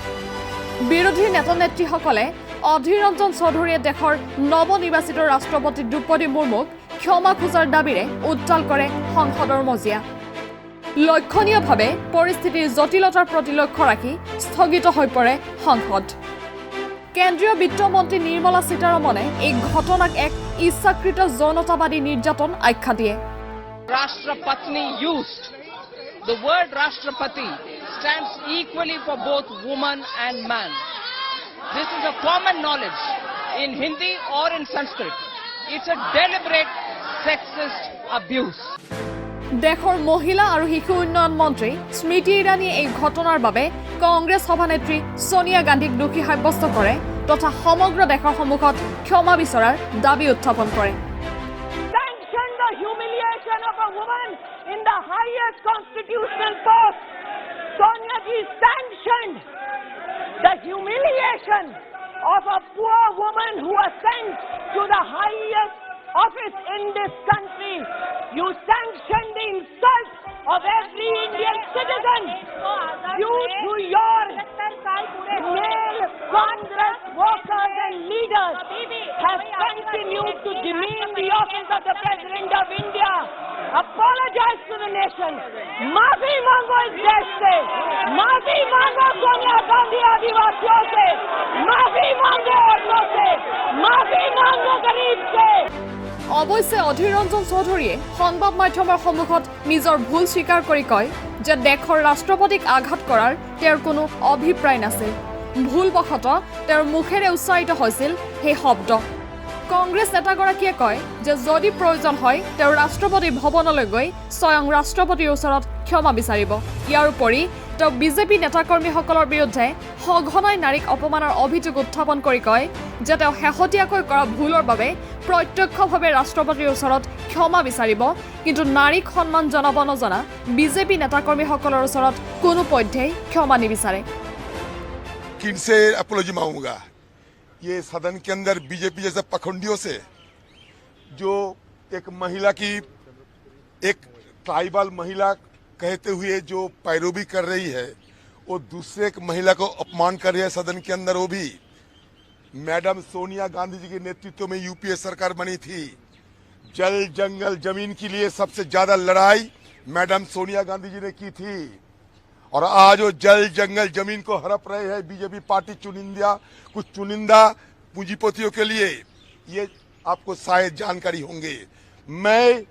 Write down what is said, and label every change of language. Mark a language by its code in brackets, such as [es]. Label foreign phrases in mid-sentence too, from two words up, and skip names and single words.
[as] বিৰোধী নেতা নেত্ৰীসকলে অধীৰ ৰঞ্জন চৌধুৰীয়ে দেশৰ নৱনিৰ্বাচিত ৰাষ্ট্ৰপতি দ্ৰৌপদী মুৰ্মুক ক্ষমা খোজাৰ দাবীৰে উত্তাল কৰে সংসদৰ মজিয়া লক্ষণীয়ভাৱে পৰিস্থিতিৰ জটিলতাৰ প্ৰতি লক্ষ্য ৰাখি স্থগিত হৈ পৰে সংসদ কেন্দ্ৰীয় বিত্তমন্ত্ৰী নিৰ্মলা সীতাৰমণে এই ঘটনাক এক ইচ্ছাকৃত যৌনতাবাদী নিৰ্যাতন আখ্যা দিয়ে [en] Rashtrapatni used. The word Rashtrapati stands equally for both woman and man. This is a common knowledge in Hindi or in Sanskrit. It's a deliberate sexist abuse. দেশৰ মহিলা আৰু শিশু উন্নয়ন মন্ত্ৰী স্মৃতি ইৰাণীয়ে এই ঘটনাৰ বাবে কংগ্ৰেছ সভানেত্ৰী সোনিয়া গান্ধীক দোষী সাব্যস্ত কৰে তথা সমগ্ৰ দেশৰ সন্মুখত ক্ষমা বিচৰাৰ দাবী উত্থাপন কৰে Sanction the humiliation of a woman in the highest constitutional post. Sonia ji sanctioned the humiliation of a poor woman who was sent to the highest office in this country. You sanctioned the insult of every Indian citizen. You, through your male Congress workers and leaders, have continued to demean the office of the President of India. Apologize to the nation. [hi] माफ़ी माँगो इस देश से. Maafi mango Sonia Gandhi आदिवासियों से. माफ़ी माँगो औरतों से. माफ़ी माँगो गरीब से. [as] অৱশ্যে অধীৰ ৰঞ্জন চৌধুৰীয়ে সংবাদ মাধ্যমৰ সন্মুখত নিজৰ ভুল স্বীকাৰ কৰি কয় যে দেশৰ ৰাষ্ট্ৰপতিক আঘাত কৰাৰ তেওঁৰ কোনো অভিপ্ৰায় নাছিল ভুলবশতঃ তেওঁৰ মুখেৰে উচ্চাৰিত হৈছিল সেই শব্দ কংগ্ৰেছ নেতাগৰাকীয়ে কয় যে যদি প্ৰয়োজন হয় তেওঁ ৰাষ্ট্ৰপতি ভৱনলৈ গৈ স্বয়ং ৰাষ্ট্ৰপতিৰ ওচৰত ক্ষমা বিচাৰিব ইয়াৰ উপৰি তেওঁ বিজেপি নেতাকৰ্মীসকলৰ বিৰুদ্ধে সঘনাই নাৰীক অপমানৰ অভিযোগ উত্থাপন কৰি কয় যে তেওঁ শেহতীয়াকৈ কৰা ভুলৰ বাবে প্ৰত্যক্ষভাৱে ৰাষ্ট্ৰপতিৰ ওচৰত ক্ষমা বিচাৰিব কিন্তু নাৰীক সন্মান জনাব নজনা বিজেপি নেতাকৰ্মীসকলৰ ওচৰত কোনো পধ্যেই ক্ষমা নিবিচাৰে [hi] किनसे अपोलॉजी मांगूंगा ये सदन के अंदर बीजेपी जैसे पखंडियों से जो एक महिला की एक ट्राइबल महिला कहते हुए जो पैरोवी कर रही है वो दूसरे एक महिला को अपमान कर रही है सदन के अंदर वो भी मैडम सोनिया गांधी जी के नेतृत्व में यूपीए सरकार बनी थी जल जंगल जमीन के लिए सबसे ज्यादा लड़ाई मैडम सोनिया गांधी जी ने की थी और आज वो जल जंगल जमीन को हड़प रहे हैं बीजेपी पार्टी कुछ चुनिंदा पूंजीपतियों के लिए ये आपको शायद जानकारी होंगे मैं